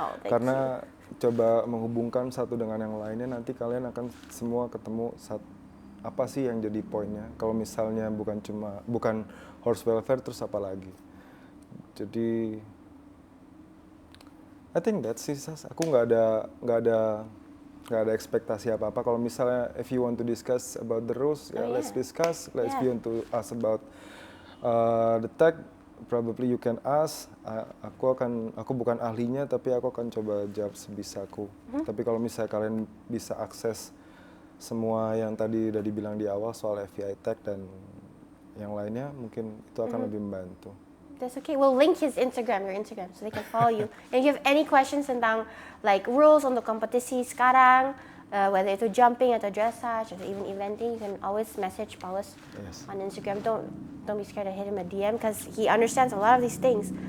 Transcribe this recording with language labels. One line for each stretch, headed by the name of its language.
Indonesian: Karena coba menghubungkan satu dengan yang lainnya, nanti kalian akan semua ketemu apa sih yang jadi poinnya. Kalau misalnya bukan
English: horse welfare,
Indonesian: terus apa lagi. Jadi
English: I think that's it.
Indonesian: Aku nggak ada ekspektasi apa-apa. Kalau misalnya
English: if you want to discuss about the rules, let's discuss. If you want to ask about the tag, probably you can ask.
Indonesian: Aku bukan ahlinya, tapi aku akan coba jawab sebisaku. Tapi kalau misalnya kalian bisa akses semua yang tadi udah dibilang di awal soal FEI tag dan yang lainnya, mungkin itu akan lebih membantu.
English: That's okay. We'll link your Instagram, so they can follow you. And if you have any questions
Indonesian: tentang
English: like rules
Indonesian: untuk kompetisi sekarang,
English: whether
Indonesian: itu
English: jumping
Indonesian: atau
English: dressage atau even eventing, you can always message Paulus on Instagram. Don't be scared to hit him a DM because he understands a lot of these things.